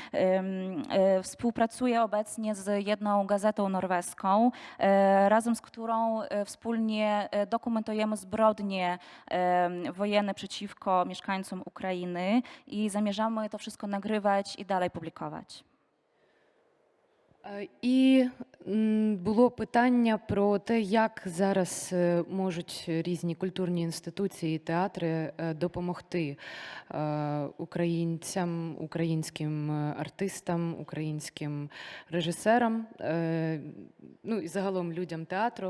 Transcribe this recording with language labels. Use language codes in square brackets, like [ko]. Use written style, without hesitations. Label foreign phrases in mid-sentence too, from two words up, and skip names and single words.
[pl] współpracuję obecnie z jedną gazetą norweską, razem z którą wspólnie dokumentujemy zbrodnie wojenne przeciwko mieszkańcom Ukrainy i zamierzamy to wszystko nagrywać i dalej publikować. [uk] І було питання про те, як зараз можуть різні культурні інституції і театри допомогти українцям, українським артистам, українським режисерам, ну і загалом людям театру.